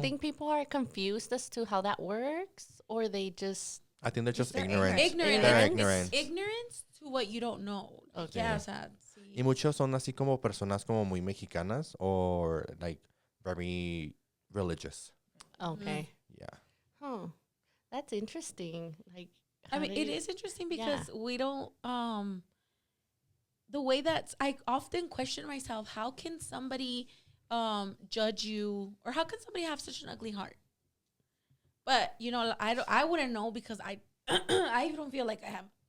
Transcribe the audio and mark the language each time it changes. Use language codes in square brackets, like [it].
[en] think people are confused as to how that works, or they just I think they're just They're ignorant. Ignorant. They're It's ignorant. ignorance to what you don't know. Okay. [es] Yeah, o sea, sí. Y muchos son así como personas como muy mexicanas, [en] or like very religious. okay? Yeah. Huh. That's interesting. Like, I mean, it is interesting because we don't, the way I often question myself, how can somebody judge you, or how can somebody have such an ugly heart? But, you know, I wouldn't know because I don't feel like I have.